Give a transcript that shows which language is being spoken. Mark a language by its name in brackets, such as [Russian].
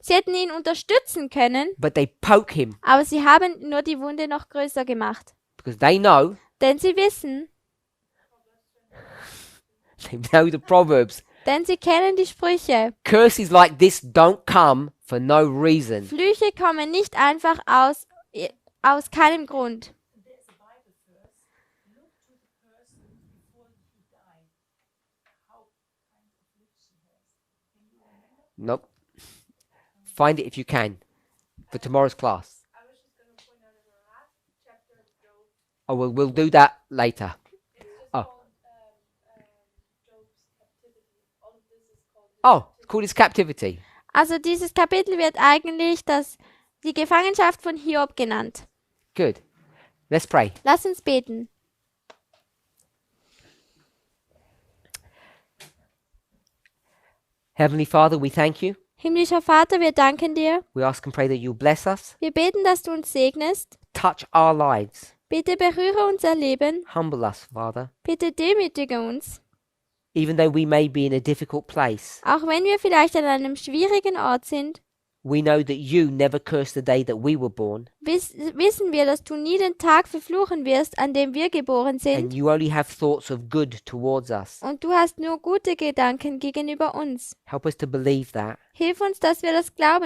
[German] sie hätten ihn unterstützen können, [English] but they poke him [German] aber sie haben nur die Wunde noch größer gemacht. [English] because they know, [German] Denn sie wissen, [English] they know the Proverbs. [German] denn sie kennen die Sprüche. [English] Curses like this don't come for no reason. [German] Flüche kommen nicht einfach aus keinem Grund. [English] There's a Bible verse. Look to the person before he died. How kind of lips he has. Can you remember? Nope. Find it if you can for tomorrow's class. I was just going to point out in the last chapter of Job, Oh, we'll do that later. it's just Oh. called Job's captivity. All of this is called his Oh, it's captivity. called his captivity. [German] Also dieses Kapitel wird eigentlich die Gefangenschaft von Hiob genannt. [English] Good. Let's pray. [German] Lass uns beten. [English] Heavenly Father, we thank you. [German] Himmlischer Vater, wir danken dir. [English] We ask and pray that you'll bless us, [German] Wir beten, dass du uns segnest. [English] touch our lives, [German] Bitte berühre unser Leben. [English] humble us, Father, [German] Bitte demütige uns. [English] even though we may be in a difficult place. [German] Auch wenn wir vielleicht an einem schwierigen Ort sind, [English] We know that you never cursed the day that we were born, [German] wissen wir, dass du nie den Tag verfluchen wirst, an dem wir geboren [English] and [German] sind. [English] you only have thoughts of good towards us. [German] Und du hast nur gute Gedanken gegenüber uns. [English] Help us to believe that. [German] Hilf uns, dass wir das glauben